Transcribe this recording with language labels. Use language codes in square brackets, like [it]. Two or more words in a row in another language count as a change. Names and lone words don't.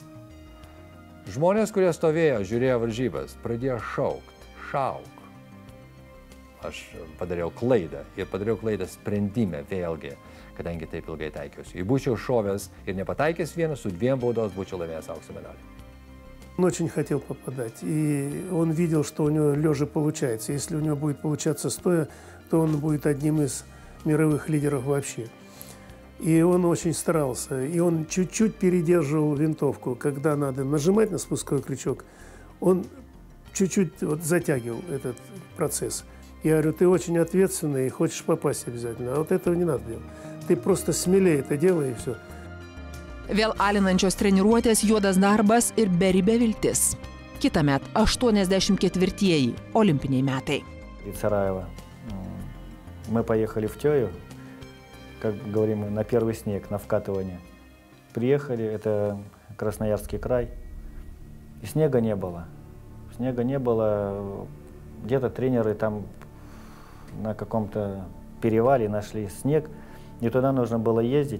[lt] Žmonės, kurie stovėjo, žiūrėjo varžybas, pradėjo šauk. Aš padariau klaidą ir padariau klaidą sprendime vėlgi, kadangi taip ilgai taikiausi. Jei būčiau šovęs ir nepataikęs vieną, su 2 бaudos būčiau laimėjęs аукso медаль. [ru] Он очень хотел попадать, и он видел, что у него лежа получается. Если у него будет получаться стоя, то он будет одним из мировых лидеров вообще. И он очень старался, и он чуть-чуть передерживал винтовку. Когда надо нажимать на спусковой крючок, он чуть-чуть вот затягивал этот процесс. Я говорю, ты очень ответственный и хочешь попасть обязательно, а вот этого не надо делать. Ты просто смелее это делай и все. [lt] Vėl alinančios treniruotės, juodas darbas ir beribė viltis. Kitąmet 84-ieji olimpiniai metai. [ru] Из Сараева мы поехали в Тёю, как говорим мы, на первый снег, на вкатывание. Приехали, это Красноярский край, и снега не было. Снега не было, где-то тренеры там на каком-то перевале нашли снег, и туда нужно было ездить.